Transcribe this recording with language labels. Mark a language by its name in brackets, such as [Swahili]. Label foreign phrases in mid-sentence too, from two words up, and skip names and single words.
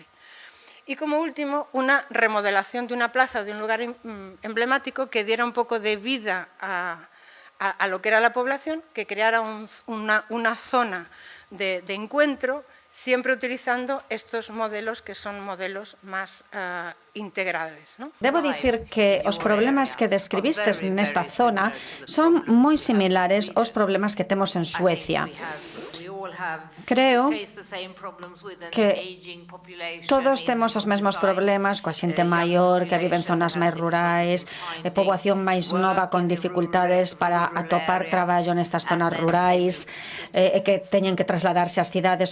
[Spanish] Y como último, una remodelación de una plaza, de un lugar emblemático que diera un poco de vida a lo que era la población, que creara una zona de encuentro, siempre utilizando estos modelos que son modelos más integrales, ¿no? [Galician] Debo dicir que os problemas que describistes nesta zona son moi similares aos problemas que temos en Suecia. Creo que todos temos os mesmos problemas coa xente maior que vive en zonas máis rurais, poboación máis nova con dificultades para atopar traballo nestas zonas rurais, e que teñen que trasladarse ás cidades.